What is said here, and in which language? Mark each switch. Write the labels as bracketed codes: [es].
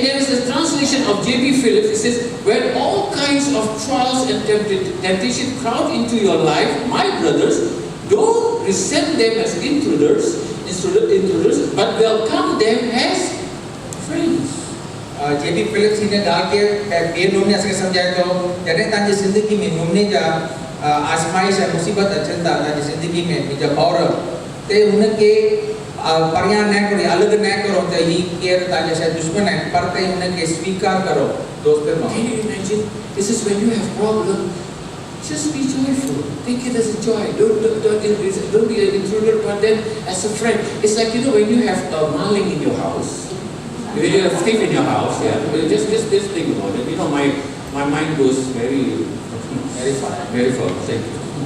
[en] And there is a translation of J.B. Phillips. It says, when all kinds of trials and temptation crowd into your life, my brothers, don't resent them as intruders, but welcome them as friends. J.B. [sd] Phillips हिन ॻाल्हि खे ॿिए नमूने असांखे सम्झाए थो जॾहिं तव्हांजी ज़िंदगी में नमूने जा आज़माइश ऐं मुसीबत अचनि था तव्हांजी ज़िंदगी में मुंहिंजा भाउर ते हुनखे परियां न करो अलॻि न करो त ही केरु तव्हांजा शायदि दुश्मन आहिनि पर तव्हां हुनखे स्वीकार करो दोस्तनि मां. [en] Can you imagine? This is when you have problem. Just be joyful. Take it as a joy. Don't be an intruder, but then as a friend. It's like, you know, when you have a maling in your house, when you have a thief in your house, yeah. Just think about it. You know, my mind goes very far. Thank you.